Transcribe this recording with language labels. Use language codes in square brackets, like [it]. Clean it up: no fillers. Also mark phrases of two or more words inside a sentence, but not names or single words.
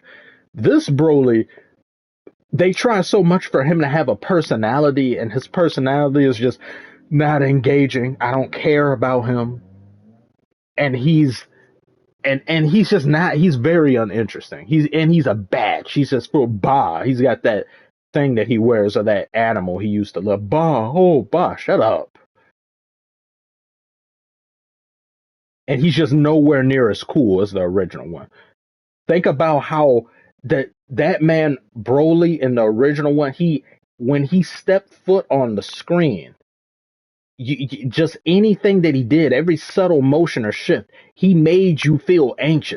[en] This Broly, they try so much for him to have a personality, and his personality is just not engaging. I don't care about him, and he's just not. He's very uninteresting. He's a batch. He's just for Ba. He's got that thing that he wears, or that animal he used to love. Ba, oh Ba, shut up. And he's just nowhere near as cool as the original one. Think about how that man Broly in the original one, he when he stepped foot on the screen, just anything that he did, every subtle motion or shift, he made you feel anxious.